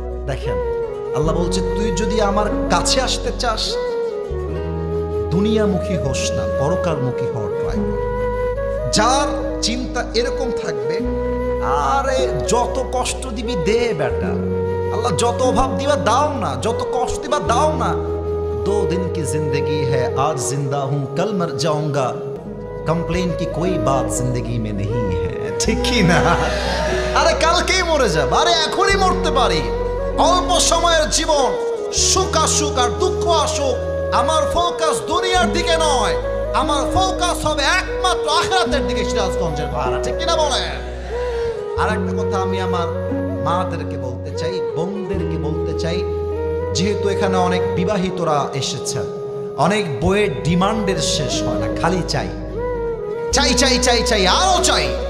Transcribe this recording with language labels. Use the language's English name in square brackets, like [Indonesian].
[Bangla] দেখেন আল্লাহ বলছে, তুই যদি আমার কাছে আসতে চাস, দুনিয়ামুখী হোস না, পরকালমুখী হওয়ার ট্রাই কর। যার চিন্তা এরকম থাকবে, আরে যত কষ্ট দিবি দে বেটা, আল্লাহ যত অভাব দিবা দাও না, যত কষ্ট দিবা দাও না। [Hindi] 2 दिन की जिंदगी है, आज जिंदा हूं कल मर जाऊंगा, कंप्लेन की कोई बात जिंदगी में नहीं है, [Bangla] ঠিক কি না? আরে কালকেই মরে যাব, আরে এখনই মরতে পারি। অল্প সময়ের জীবন, সুখ আসুক আর দুঃখ আসুক, আমার ফোকাস দুনিয়ার দিকে নয়, আমার ফোকাস হবে একমাত্র আখিরাতের দিকে। সিরাজগঞ্জের ভাড়া, ঠিক কিনা বলেন? আর একটা কথা আমি আমার মাদেরকে বলতে চাই, বোনদেরকে বলতে চাই, যেহেতু এখানে অনেক বিবাহিতরা এসেছেন, অনেক বইয়ের ডিমান্ডের শেষ হয় না, খালি চাই চাই চাই চাই চাই আরো চাই।